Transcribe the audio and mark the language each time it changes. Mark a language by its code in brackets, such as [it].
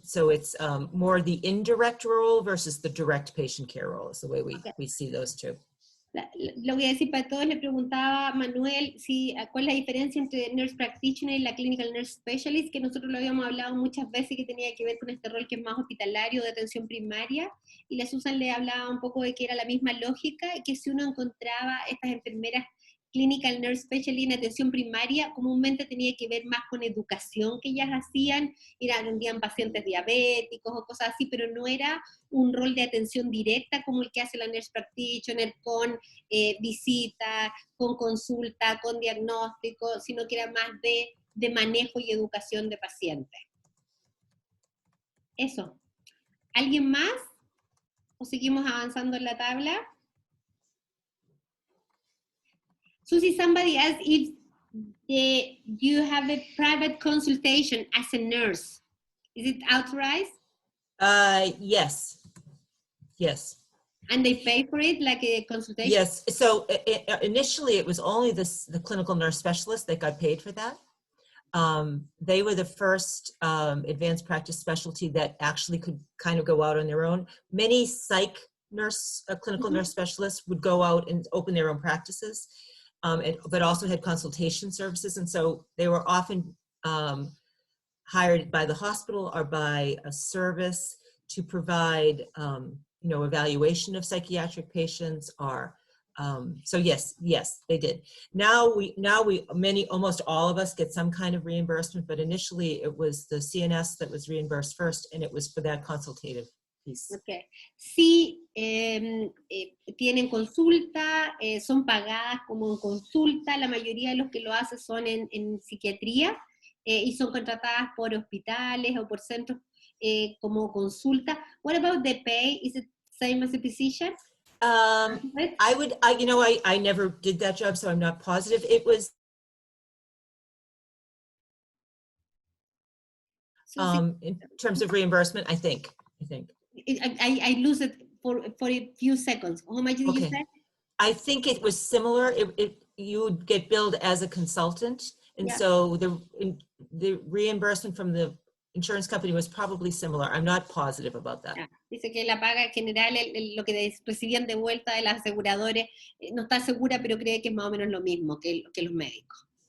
[en] So it's more the indirect role versus the direct patient care role is the way we see those two. [es] Lo voy a decir para todos, le preguntaba a Manuel cuál es la diferencia entre Nurse Practitioner y la Clinical Nurse Specialist, que nosotros lo habíamos hablado muchas veces, que tenía que ver con este rol que es más hospitalario, de atención primaria, y la Susan le hablaba un poco de que era la misma lógica, que si uno encontraba estas enfermeras Clinical Nurse Specialist en atención primaria, comúnmente tenía que ver más con educación que ellas hacían, atendían pacientes diabéticos o cosas así, pero no era un rol de atención directa como el que hace la Nurse Practitioner con visita, con consulta, con diagnóstico, sino que era más de manejo y educación de pacientes. Eso. ¿Alguien más? ¿O seguimos avanzando en la tabla? [en] Susie, somebody asked if you have a private consultation as a nurse. Is it authorized? Yes. Yes. And they pay for it, like a consultation? Yes. So initially, it was only the clinical nurse specialist that got paid for that. They were the first advanced practice specialty that actually could kind of go out on their own. Many psych nurse, clinical nurse specialists would go out and open their own practices. But also had consultation services, and so they were often hired by the hospital or by a service to provide, evaluation of psychiatric patients. Or so yes, they did. Now almost all of us get some kind of reimbursement, but initially it was the CNS that was reimbursed first, and it was for that consultative piece. Okay. [es] Sí, tienen consulta, son pagadas como en consulta, la mayoría de los que lo hacen son en psiquiatría y son contratadas por hospitales o por centros como consulta. [en] What about the pay? Is it same as a physician? I never did that job, so I'm not positive. It was in terms of reimbursement, I think. I lose it for a few seconds. How much did you say? I think it was similar. You would get billed as a consultant, and so the reimbursement from the insurance company was probably similar. I'm not positive about that. [es] Dice que la paga en general, lo que recibían de vuelta de los aseguradores, no está segura, pero cree que es más o menos lo mismo que los médicos.